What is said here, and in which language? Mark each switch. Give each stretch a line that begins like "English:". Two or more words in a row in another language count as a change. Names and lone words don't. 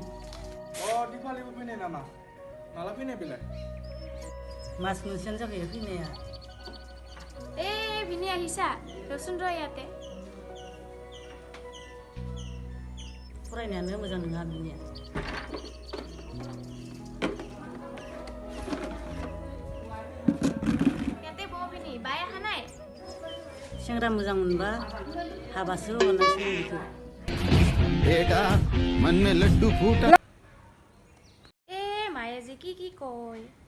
Bodo: Dipali fैनाय नामा? माला फैनाय बेलाय? मास मोनसेयानो जाबाय फैनाया।
Assamese: ভিনি আহিছা ৰচোন ৰ ইয়াতে
Bodo: फरायनायानो मोजां नङा बिनिया
Assamese: ইয়াতে বহ ভিনি বাই আহা নাই
Bodo: सेंग्रा मोजां मोनबा हाबासो हरनांसिगोन बेखौ
Hindi: बेटा मन में लड्डू फूटा
Assamese: মায়া যে কি কয়